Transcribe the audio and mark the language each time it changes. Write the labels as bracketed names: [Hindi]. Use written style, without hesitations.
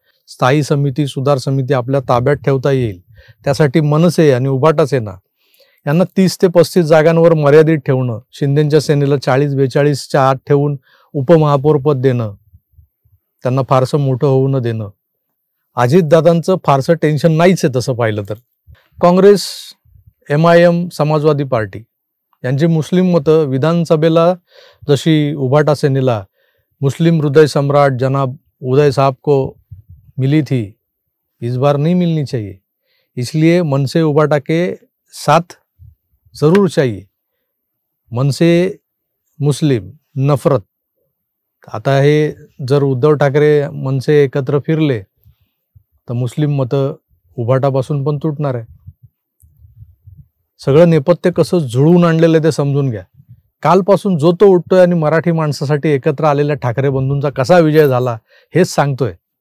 [Marathi] स्थायी समिती, सुधार समिती आपल्या ताब्यात ठेवता येईल. त्यासाठी मनसे आणि उभाटा सेना यांना 30 ते 35 जागांवर मर्यादित ठेवणं, शिंदेच्या सेनेला 40-42च्या आत ठेवून उपमहापौरपद देणं, त्यांना फारसं मोठं होऊ न देणं. अजितदादांचं फारसं टेन्शन नाहीच आहे तसं पाहिलं तर. काँग्रेस, MIM, समाजवादी पार्टी यांची मुस्लिम मतं विधानसभेला जशी उभाटा सेनेला [Hindi] मुस्लिम हृदय सम्राट जनाब उदय साहब को मिली थी, इस बार नहीं मिलनी चाहिए. इसलिए मनसे उभाटा के साथ जरूर चाहिए. मनसे मुस्लिम नफरत. [Marathi] आता हे जर उद्धव ठाकरे मनसे एकत्र फिरले तर मुस्लिम मतं उभाटापासून पण तुटणार आहे. सगळं नेपथ्य कसं जुळवून आणलेलं ते समजून घ्या. कालपासून जो तो उठतोय आणि मराठी माणसासाठी एकत्र आलेल्या ठाकरे बंधूंचा कसा विजय झाला हेच सांगतोय.